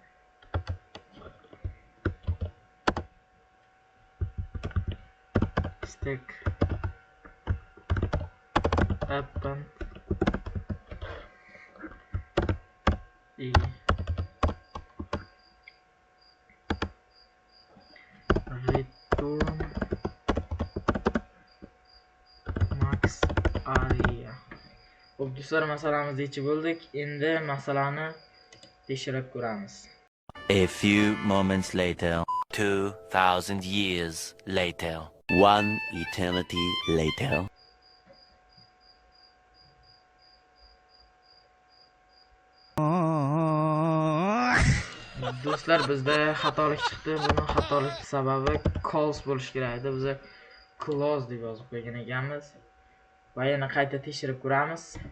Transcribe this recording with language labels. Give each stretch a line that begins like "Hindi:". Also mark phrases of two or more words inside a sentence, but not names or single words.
English: stack append E return max area.
Uzbek: Xo'p, do'stlar, masalamizni yechib bo'ldik. Endi masalani tekshirib ko'ramiz.
English: A few moments later, 2000 years later, one eternity later.
Uzbek: Do'stlar, bizda xatolik chiqdi. Buni xatolik sababi calls bo'lish kerak edi. Biz close deb yozib qo'ygan ekanmiz. Va yana qayta tekshirib ko'ramiz.